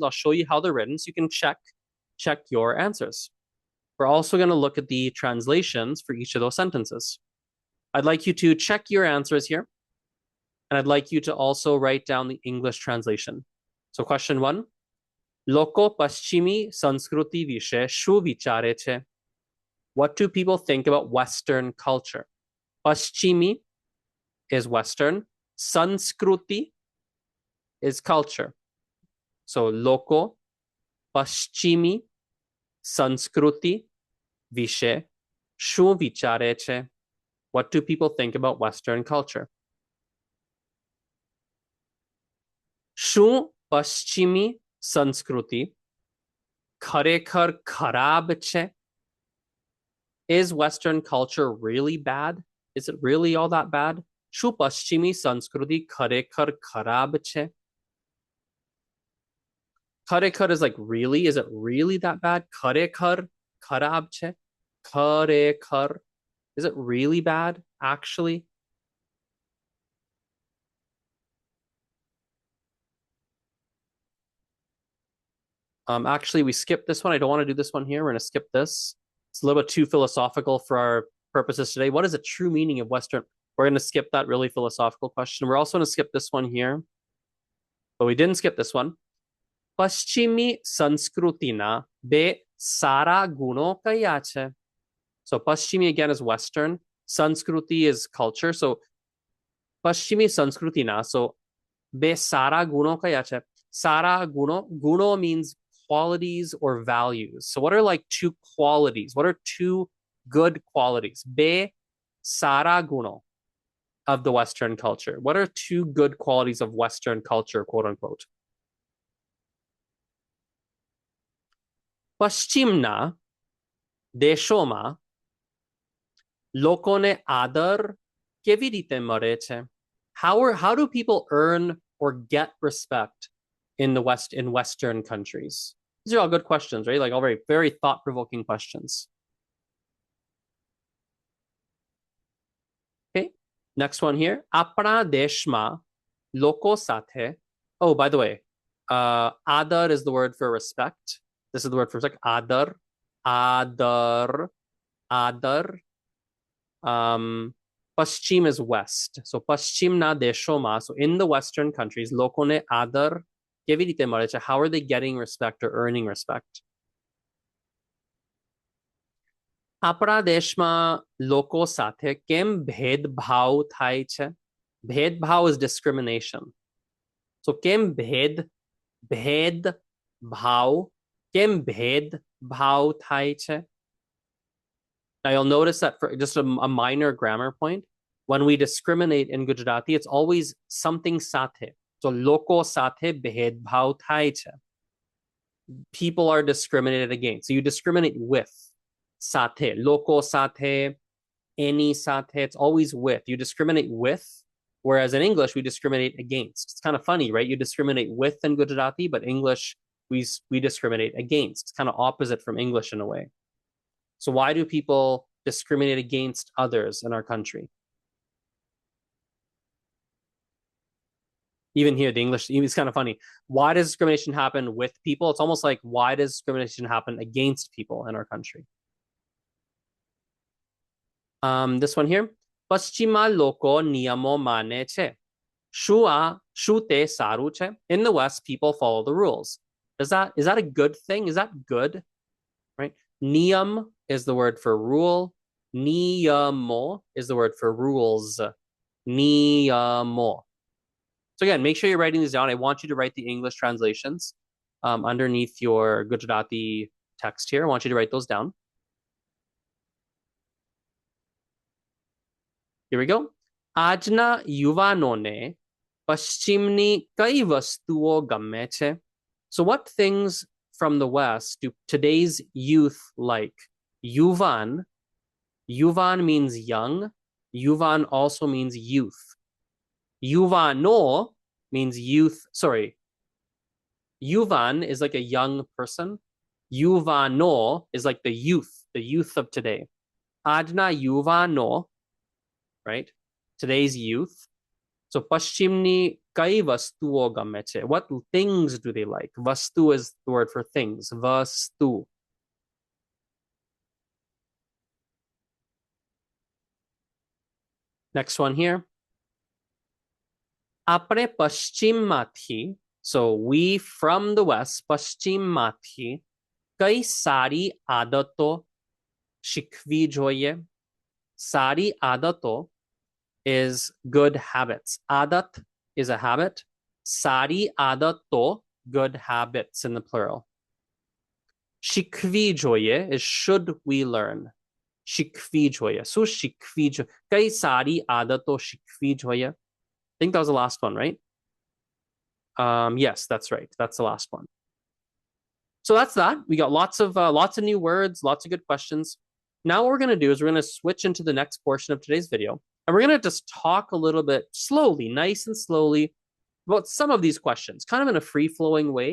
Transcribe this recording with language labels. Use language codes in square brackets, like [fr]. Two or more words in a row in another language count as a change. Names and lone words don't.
[en] I'll show you how they're written so you can check your answers. We're also going to look at the translations for each of those sentences. I'd like you to check your answers here. And I'd like you to also write down the English translation. So question 1. [gu] લોકો પશ્ચિમી સંસ્કૃતિ વિશે શું વિચારે છે? [en] What do people think about Western culture? પશ્ચિમી is Western. Sanskriti is culture. [gu] So લોકો પશ્ચિમી સંસ્કૃતિ વિશે શું વિચારે છે? [en] What do people think about Western culture? [gu] શું પશ્ચિમી સંસ્કૃતિ ખરેખર ખરાબ છે? [en] Is Western culture really bad? Is it really all that bad? [gu] શું પશ્ચિમી સંસ્કૃતિ ખરેખર ખરાબ છે? [en] ખરેખર is like really? Is it really that bad? [gu] ખરેખર ખરાબ છે? ખરેખર. [en] Is it really bad, actually? Actually, we skipped this one. I don't want to do this one here. We're going to skip this. It's a little bit too philosophical for our purposes today. What is the true meaning of Western? We're going to skip that really philosophical question. We're also going to skip this one here. But we didn't skip this one. [gu] પશ્ચિમી સંસ્કૃતિના બે સારા ગુણો કયા છે? [en] So પશ્ચિમી again is Western. Sanskriti is culture. [gu] So પશ્ચિમી સંસ્કૃતિના so બે સારા ગુણો કયા છે? સારા ગુણો. [en] Guno means qualities or values. So what are like two qualities? What are two good qualities? [gu] બે સારા ગુણો [en] of the Western culture. What are two good qualities of Western culture, quote unquote? [gu] પશ્ચિમના દેશોમાં લોકોને આદર કેવી રીતે મળે છે? [en] How do people earn or get respect in Western countries? These are all good questions, right? Like all very, very thought-provoking questions. Okay, next one here. [gu] આપણા દેશમાં લોકો સાથે. [en] Oh, by the way, adar is the word for respect. This is the word for respect. Adar, adar, adar. Paschim is west. So [gu] પશ્ચિમના દેશોમાં. [en] So in the Western countries, [gu] લોકોને આદર કેવી રીતે મળે છે? [en] How are they getting respect or earning respect? [gu] આપણા દેશમાં લોકો સાથે કેમ ભેદભાવ થાય છે? ભેદભાવ [en] is discrimination. So [gu] કેમ ભેદભાવ કેમ ભેદભાવ થાય છે? [en] Now you'll notice that for just a minor grammar point, when we discriminate in Gujarati, it's always something sathe. [gu] So લોકો સાથે ભેદભાવ થાય છે. [en] People are discriminated against. So you discriminate with. [gu] સાથે. લોકો સાથે. Any સાથે. [en] It's always with. You discriminate with. Whereas in English, we discriminate against. It's kind of funny, right? You discriminate with in Gujarati, but English, we discriminate against. It's kind of opposite from English in a way. So why do people discriminate against others in our country? Even here, the English, it's kind of funny. Why does discrimination happen with people? It's almost like, why does discrimination happen against people in our country? This one here. [gu] પશ્ચિમા લોકો નિયમો માને છે. શું તે સારું છે? [en] In the West, people follow the rules. Is that a good thing? Is that good? Right? Niyam is the word for rule. Niyamo is the word for rules. Niyamo. So again, make sure you're writing these down. I want you to write the English translations underneath your Gujarati text here. I want you to write those down. Here we go. [gu] આજના યુવાનોને પશ્ચિમની કઈ વસ્તુઓ ગમે છે? [en] So what things from the West do today's youth like? Yuvan. Yuvan means young. Yuvan also means youth. Yuvano means youth. Sorry. Yuvan is like a young person. Yuvano is like the youth of today. [gu] આજના યુવાનો, right? [en] Today's youth. So [gu] પશ્ચિમની કઈ વસ્તુઓ ગમે છે. [en] What things do they like? Vastu is the word for things. Vastu. Next one here. [gu] આપણે પશ્ચિમમાંથી. [en] So we from the West, [gu] પશ્ચિમમાંથી, કઈ સારી આદતો શીખવી જોઈએ. સારી આદતો [en] is good habits. Adat is a habit. [gu] સારી આદતો, [en] good habits in the plural. [gu] શીખવી જોઈએ [en] is should we learn. [gu] શીખવી જોઈએ. So શીખવી જોઈએ. કઈ સારી આદતો શીખવી જોઈએ. [en] I think that was the last one, right? Yes, that's right. That's the last one. So that's that. We got lots of new words, lots of good questions. Now what we're going to do is we're going to switch into the next portion of today's video. And we're going to just talk a little bit slowly, nice and slowly, about some of these questions, kind of in a free-flowing way.